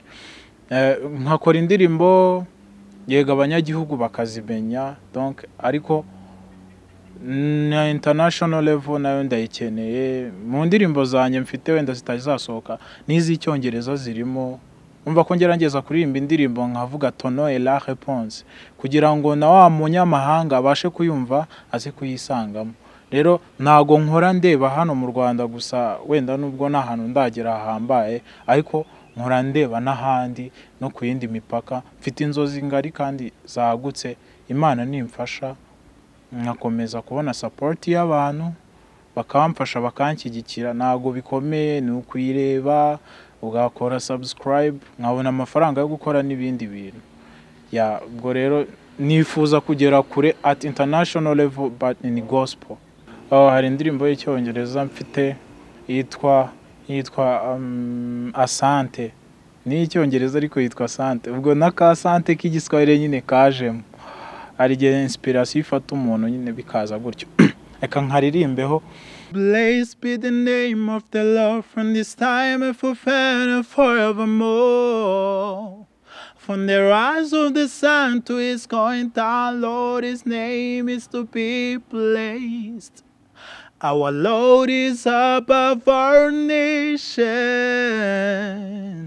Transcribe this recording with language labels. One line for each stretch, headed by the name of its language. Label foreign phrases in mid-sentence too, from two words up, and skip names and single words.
Kinyarwanda: Nkakora indirimbo yega abanyagihugu bakazimenya, donc ariko na
English: international level
Kinyarwanda: nayo ndayikeneye. Mu ndirimbo zanjye mfite wenda zitazasohoka n'iz'icyongereza zirimo, umva ko ngerageza kuririmba indirimbo nkavuga tono
French: et la réponse,
Kinyarwanda: kugira ngo na wa munyamahanga abashe kuyumva aze kuyisangamo. Rero nago nkora ndeba hano mu Rwanda gusa, wenda nubwo nta hantu ndagera hambaye, ariko nkora ndeba n'ahandi no ku yindi mipaka. Mfite inzozi ngari kandi zagutse. Imana nimfasha nkakomeza kubona support y'abantu bakamfasha bakanshyigikira, ntago bikomeye, ni ukuyireba ugakora subscribe nkabona amafaranga yo gukora n'ibindi bintu. Ubwo rero nifuza kugera kure
English: at international level but in gospel.
Kinyarwanda: Hari indirimbo y'icyongereza mfite yitwa Asante, ni icyongereza ariko yitwa Asante, ubwo naka Asante k'igiswahili nyine kajemo, hari igihe inspiration ifata umuntu nyine bikaza gutyo. Reka nkaririmbeho.
English: Blessed be the name of the Lord from this time and forevermore. From the rise of the sun to its going down, Lord, his name is to be praised. Our Lord is above our nation.